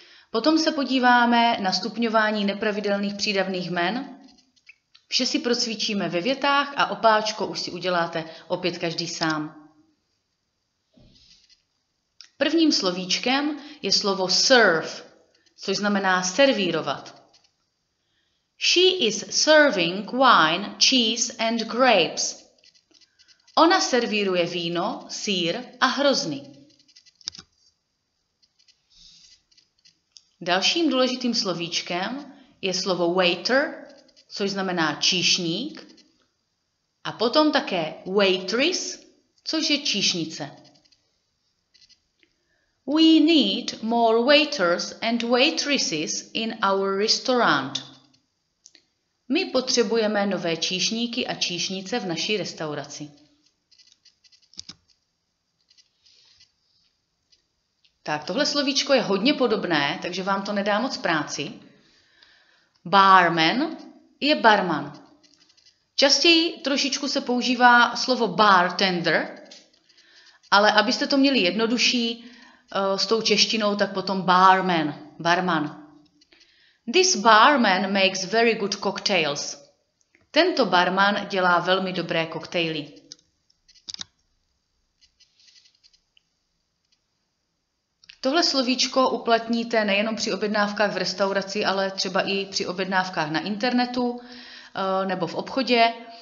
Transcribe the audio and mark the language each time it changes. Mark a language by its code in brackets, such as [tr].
[cs] Potom se podíváme na stupňování nepravidelných přídavných jmen. Vše si procvičíme ve větách a opáčko už si uděláte opět každý sám. Prvním slovíčkem je slovo serve, což znamená servírovat. [en] She is serving wine, cheese and grapes. [cs] Ona servíruje víno, sýr a hrozny. Dalším důležitým slovíčkem je slovo waiter, což znamená číšník, a potom také waitress, což je číšnice. [en] We need more waiters and waitresses in our restaurant. [cs] My potřebujeme nové číšníky a číšnice v naší restauraci. Tak, tohle slovíčko je hodně podobné, takže vám to nedá moc práci. Barman je barman. Častěji trošičku se používá slovo bartender, ale abyste to měli jednodušší s tou češtinou, tak potom barman. [en] This barman makes very good cocktails. [cs] Tento barman dělá velmi dobré koktejly. Tohle slovíčko uplatníte nejenom při objednávkách v restauraci, ale třeba i při objednávkách na internetu nebo v obchodě.